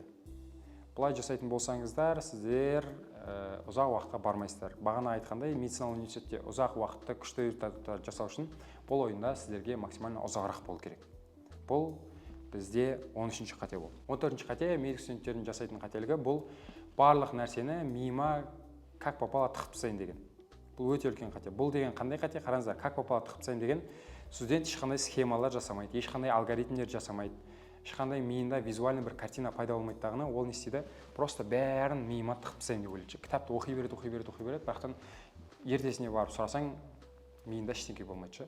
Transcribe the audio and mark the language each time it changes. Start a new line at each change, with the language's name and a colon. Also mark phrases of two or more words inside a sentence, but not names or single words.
Kazakh: Бұлай жасайтын болсаңыздар, сіздер ұзақ уақытқа бармайсыздар. Бағана айтқандай, медициналық университетте ұзақ уақытта күшті результаттар жасау үшін бұл ойында сіздерге максимально ұзағырақ болу керек. Бұл бізде 13-ші қате болды. 14-ші қате медицина студенттерінің жасайтын қателігі бұл барлық нәрсені миыма
Russian: как попало
Kazakh: тығып тастайын деген. Бұл өте үлкен қате. Бұл деген қандай қате? Қараңыздар,
Russian: как попало
Kazakh: тығып тастайын деген студент ешқандай схемалар жасамайды, ешқандай алгоритмдер жасамайды, ешқандай миында визуальный бір картина пайда болмайтындығына ол не істейді? Просто бәрін миыма тығып тастайын деп ойлайды. Кітапты оқи береді, бірақтан ертесіне барып сұрасаң, миында ештеңе болмайды.